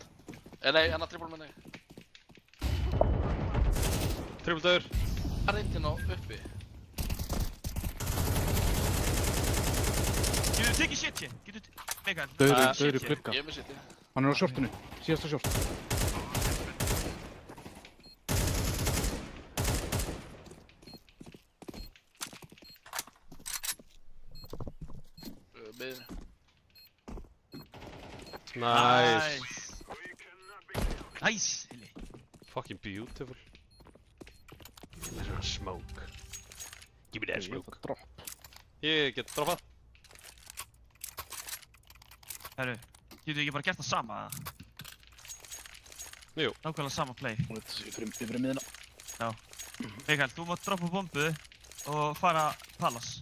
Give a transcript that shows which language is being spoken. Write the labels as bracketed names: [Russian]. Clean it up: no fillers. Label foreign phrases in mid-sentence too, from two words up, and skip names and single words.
[Icelandic] Nei, hann er triple með nei. Triple döður. Hann er inn á uppi. Getur þú tekið shit hér? Getur þú... Mikael. Dauður í glugga. Ég er með sitt ég. Hann er á shortinu. Síðasta short. Miðinu. Nice. Nice, Hilli. [English] Fucking beautiful. Give me that smoke. Give me that smoke. Drop. [Icelandic] Ég get droppað. Herru, getur þú ekki bara gert það sama, eða? Jú. Nákvæmlega sama play. Yfir miðina. Já. Mikael, þú mátt droppa bombu og fara Palace.